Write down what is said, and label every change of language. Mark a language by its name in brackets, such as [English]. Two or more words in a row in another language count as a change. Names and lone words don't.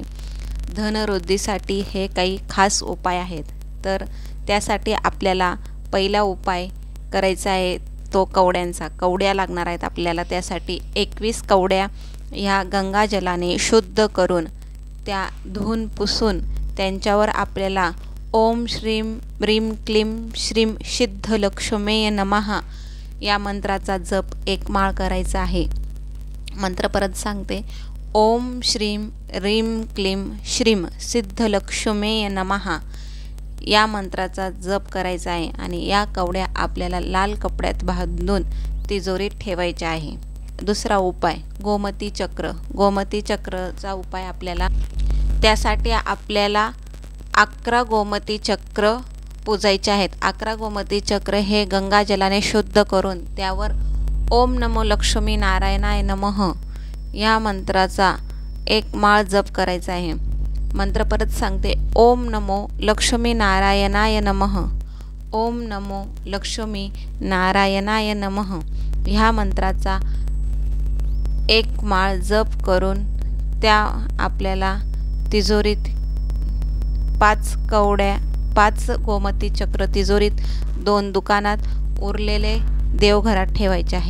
[Marathi] धनवृद्धीसाठी हे काही खास उपाय आहेत. तर त्यासाठी आपल्याला पहिला उपाय करायचा आहे तो कवड्यांचा. कवड्या लागणार आहेत आपल्याला. त्यासाठी 21 कवड्या ह्या गंगाजलाने शुद्ध करून त्या धुवून पुसून त्यांच्यावर आपल्याला [Sanskrit] ओम श्रीम ह्रीम क्लीम श्रीम सिद्धलक्ष्मीये नमः [Marathi] या मंत्राचा जप 1 माळ करायचा आहे. मंत्र परत सांगते. [Sanskrit] ओम श्रीम ह्रीम क्लीम श्रीम सिद्धलक्ष्मीये नमः [Marathi] या मंत्राचा जप करायचा आहे. आणि या कवड्या आपल्याला लाल कपड्यात बांधून तिजोरीत ठेवायच्या आहे. दुसरा उपाय गोमती चक्र. गोमती चक्रचा उपाय आपल्याला, त्यासाठी आपल्याला 11 गोमती चक्र पूजायचे आहेत. 11 गोमती चक्र हे गंगाजलाने शुद्ध करून त्यावर [Sanskrit] ओम नमो लक्ष्मी नारायणाय नमः [Marathi] या मंत्राचा 1 माळ जप करायचा आहे. मंत्र परत सांगते. [Sanskrit] ओम नमो लक्ष्मी नारायणाय नमः. ओम नमो लक्ष्मी नारायणाय नमः [Marathi] ह्या मंत्राचा 1 माळ जप करून त्या आपल्याला तिजोरीत 5 गोमती चक्र तिजोरीत 2 दुकानात उरलेले देवघरात ठेवायचे आहे.